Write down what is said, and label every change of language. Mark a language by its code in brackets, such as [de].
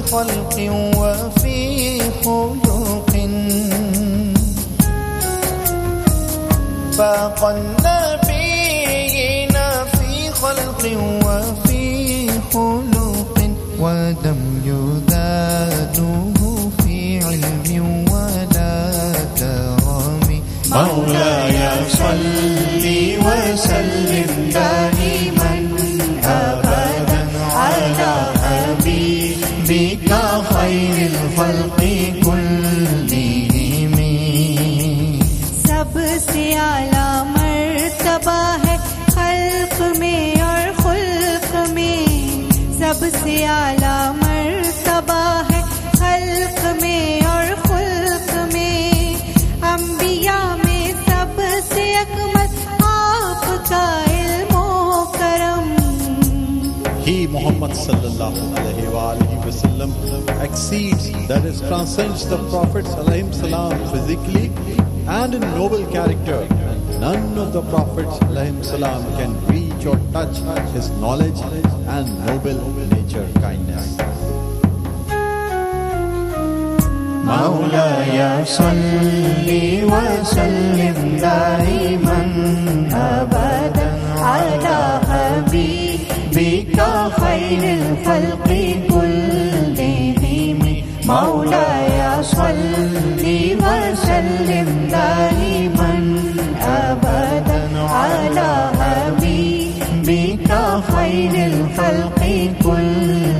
[ar] خلق وفي خلق فاق النبيين في خلق وفي خلق ولم يذاده في علم ولا كرم مولاي صل وسلم دائما أبدا على حبيبك خير الخلق كلهم [ur] سب سے اعلیٰ مرتبہ ہے خلق میں اور خلق میں سب سے اعلیٰ مرتبہ ہے خلق میں اور خلق میں انبیاء میں سب سے اکمل آپ کا علم و کرم [en] He, Muhammad [ar] sallallahu alayhi wa alihi wa sallam, [en] exceeds, that is, transcends the Prophets alayhim salam physically and in noble character. None of the Prophets alayhim salam can reach or touch his knowledge and noble nature, kindness. [ar] مولاي صل وسلم دائما أبدا على حبيبك خير الخلق كلهم مولاي صل وسلم دائما أبدا على حبيبك خير الخلق كلهم